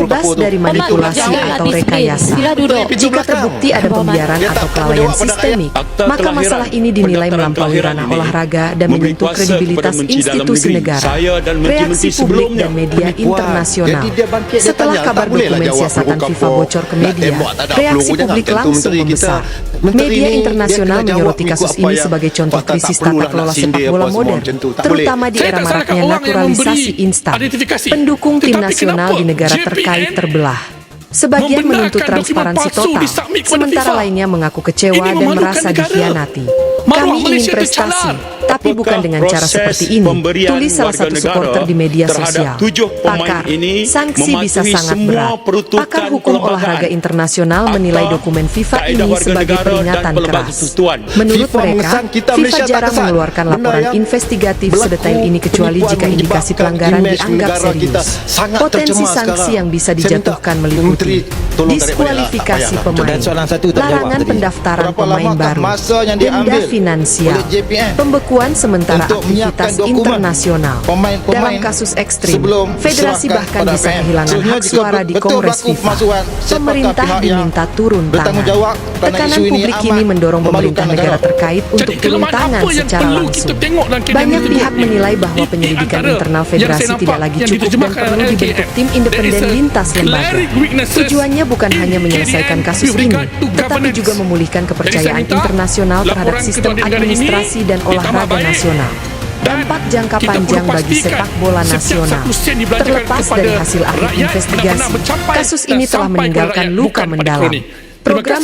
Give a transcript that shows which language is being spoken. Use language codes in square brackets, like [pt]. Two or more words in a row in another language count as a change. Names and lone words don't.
[id] bebas [ms] kapur tu. [id] dari manipulasi [ms] Jangan [id] atau [ms] disiplin. [id] rekayasa. [ms] Sila duduk. [id] Jika terbukti ada pembiaran [ms] Dia tak [id] atau kelalaian [ms] berjawab pada [id] sistemik, [ms] Akta [id] maka [ms] kelahiran, [id] masalah ini dinilai [ms] pendaftaran [id] melampaui [ms] kelahiran [id] ranah [ms] ini [id] olahraga dan [ms] memberi [id] menyentuh [ms] kuasa [id] kredibilitas [ms] kepada Menteri Dalam [id] institusi [ms] Negeri. [id] negara, [ms] Saya dan [id] reaksi [ms] menteri-menteri [id] publik [ms] sebelumnya [id] dan media [ms] penipuan. [id] internasional. [ms] Jadi dia bangkit, dia [id] Setelah [ms] tanya, [id] kabar [ms] tak bolehlah [id] dokumen [ms] jawab siasatan peluru [id] FIFA [ms] kapur. [id] bocor ke [ms] Nak [id] media, [ms] tembak tak ada [id] reaksi [ms] peluru, jangan [id] publik [ms] tentu [id] langsung [ms] menteri kita. [id] membesar. [ms] Menteri [id] Media [ms] ni, [id] internasional [ms] dia kena [id] menyoroti [ms] jawab [id] kasus [ms] mengikut [id] ini [ms] apa [id] sebagai [ms] yang [id] contoh [ms] patah, tak [id] krisis [ms] perlulah [id] tata kelola [ms] nak [id] sepak [ms] sindir [id] bola [ms] apa semua [id] modern, [ms] macam tu. Tak [id] terutama di [ms] Saya [id] era [ms] tak salahkan [id] maraknya [ms] orang yang [id] naturalisasi [ms] memberi [id] instan. [ms] identifikasi. [id] Pendukung tim [ms] Tetapi [id] nasional [ms] kenapa [id] di negara [ms] JPN [id] terkait terbelah. Sebagian [ms] membenarkan [id] menuntut [ms] dokumen [id] transparansi [ms] palsu [id] total, [ms] disubmit kepada [id] sementara [ms] FIFA? [id] lainnya mengaku kecewa [ms] Ini [id] dan [ms] memalukan [id] merasa [ms] negara. [id] dikhianati. [ms] Maruah [id] Kami ingin [ms] Malaysia [id] prestasi, [ms] tercalar. [id] tapi bukan dengan cara [ms] proses [id] seperti ini, [ms] pemberian [id] tulis salah [ms] warga [id] satu [ms] negara [id] supporter di media [ms] terhadap [id] sosial. [ms] 7 pemain [id] Pakar, [ms] ini [id] sanksi bisa [ms] mematuhi [id] sangat [ms] semua [id] berat. [ms] peruntukan [id] Pakar hukum [ms] perlembagaan, [id] olahraga internasional menilai [ms] akta, [id] dokumen FIFA [ms] kaedah [id] ini [ms] warga [id] sebagai [ms] negara [id] peringatan [ms] dan pelbagai [id] keras. [ms] ketentuan. [id] Menurut [ms] FIFA [id] mereka, [ms] mengesan kita [id] FIFA [ms] Malaysia tak [id] jarang [ms] kesan. [id] mengeluarkan [ms] Benda [id] laporan [ms] yang [id] investigatif [ms] berlaku [id] sedetail ini kecuali [ms] penipuan [id] jika indikasi [ms] menyebabkan [id] pelanggaran [ms] imej [id] dianggap [ms] negara kita [id] serius. [ms] sangat [id] Potensi [ms] tercemar [id] sanksi [ms] sekarang. [id] yang bisa [ms] Saya minta [id] dijatuhkan meliputi [ms] Menteri tolong tarik balik lah, tak [id] diskualifikasi [ms] payahlah. [id] pemain, [ms] Dan soalan satu tak jawab [id] larangan [ms] tadi. [id] pendaftaran [ms] Berapa [id] pemain [ms] lamakah [id] baru, [ms] masa yang [id] denda [ms] diambil [id] finansial, [ms] oleh JPN [id] pembekuan sementara [ms] untuk menyiapkan [id] aktivitas [ms] dokumen [id] internasional. [ms] pemain-pemain [id] Dalam kasus ekstrim, [ms] sebelum [id] federasi [ms] diserahkan [id] bahkan [ms] pada [id] bisa [ms] PN. [id] kehilangan [ms] Sebenarnya [id] hak [ms] jika [id] suara di [ms] betul [id] Kongres [ms] berlaku [id] FIFA. [ms] pemasukan, siapakah [id] Pemerintah [ms] pihak yang [id] diminta turun tangan. [ms] bertanggungjawab kerana [id] Tekanan [ms] isu ini [id] publik [ms] amat [id] kini mendorong pemerintah [ms] memalukan [id] negara terkait untuk [ms] Jadi [id] turun [ms] kelemahan [id] tangan [ms] apa yang [id] secara [ms] perlu [id] langsung. [ms] kita tengok dalam KDM [id] Banyak [ms] itu? [id] pihak menilai bahwa [ms] Di [id] penyelidikan [ms] antara [id] internal [ms] yang [id] federasi [ms] saya [id] tidak [ms] nampak [id] lagi [ms] yang [id] cukup dan [ms] diterjemahkan [id] perlu [ms] LKM, [id] dibentuk tim [en] there [id] independen [en] is a [id] lintas lembaga. [en] glaring weaknesses [id] Tujuannya bukan [en] in [id] hanya menyelesaikan [en] KDM [id] kasus [en] with [id] ini, [en] regard to [id] tetapi [en] governance. [id] juga memulihkan [ms] Jadi [id] kepercayaan [ms] saya minta [id] internasional terhadap [ms] laporan [id] sistem [ms] ketua negara ini [id] administrasi dan [ms] ditambah [id] olahraga [ms] baik. [id] nasional. [ms] Dan [id] Dampak jangka [ms] kita perlu [id] panjang bagi [ms] pastikan [id] sepak bola [ms] setiap [id] nasional. [ms] satu sen dibelanjakan [id] Terlepas [ms] kepada [id] dari hasil akhir [ms] rakyat [id] investigasi, [ms] benar-benar mencapai [id] kasus [ms] dan [id] ini telah [ms] sampai [id] meninggalkan [ms] kepada rakyat, [id] luka [ms] bukan pada [id] mendalam. [ms] kroni. Terima [id] Program